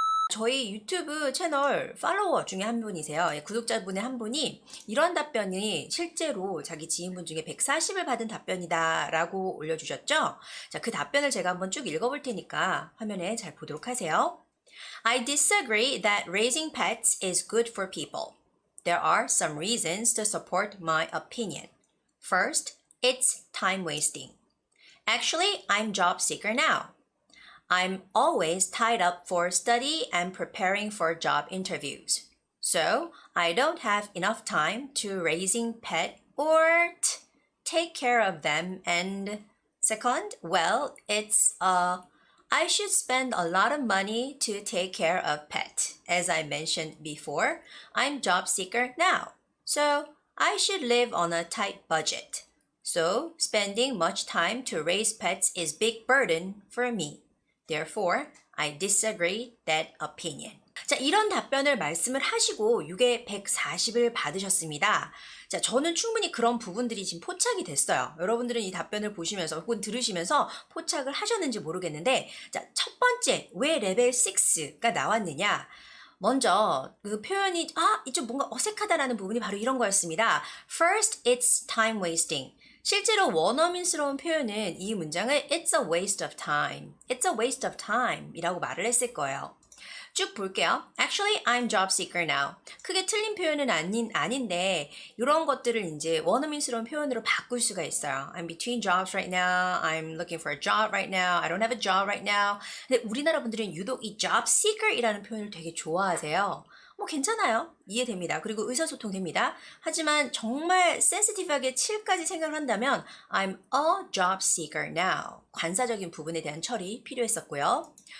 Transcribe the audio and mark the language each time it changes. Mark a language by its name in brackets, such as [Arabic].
[Korean] 저희 유튜브 채널 팔로워 중에 한 분이세요. 구독자분의 한 분이 이런 답변이 실제로 자기 지인분 중에 140을 받은 답변이다 라고 올려주셨죠. 자, 그 답변을 제가 한번 쭉 읽어볼 테니까 화면에 잘 보도록 하세요. [English] I disagree that raising pets is good for people. There are some reasons to support my opinion. First, it's time wasting. Actually, I'm job seeker now. I'm always tied up for study and preparing for job interviews. So I don't have enough time to raising pet or take care of them. And second, well, I should spend a lot of money to take care of pet. As I mentioned before, I'm job seeker now. So I should live on a tight budget. So spending much time to raise pets is big burden for me. Therefore, I disagree that opinion. [Korean] 자, 이런 답변을 말씀을 하시고 이게 140을 받으셨습니다. 자, 저는 충분히 그런 부분들이 지금 포착이 됐어요. 여러분들은 이 답변을 보시면서 혹은 들으시면서 포착을 하셨는지 모르겠는데, 자, 첫 번째, 왜 레벨 6가 나왔느냐? 먼저 그 표현이 이게 좀 뭔가 어색하다라는 부분이 바로 이런 거였습니다. [English] First, it's time wasting. [Korean] 실제로 원어민스러운 표현은 이 문장을 [English] It's a waste of time. It's a waste of time [Korean] 이라고 말을 했을 거예요. 쭉 볼게요. [English] Actually, I'm job seeker now. [Korean] 크게 틀린 표현은 아닌데 이런 것들을 이제 원어민스러운 표현으로 바꿀 수가 있어요. [English] I'm between jobs right now. I'm looking for a job right now. I don't have a job right now. [Korean] 근데 우리나라 분들은 유독 이 job seeker이라는 표현을 되게 좋아하세요. 뭐 괜찮아요. 이해됩니다. 그리고 의사소통 됩니다. 하지만 정말 센시티브하게 7까지 생각을 한다면 [English] I'm a job seeker now. [Korean] 관사적인 부분에 대한 처리 필요했었고요.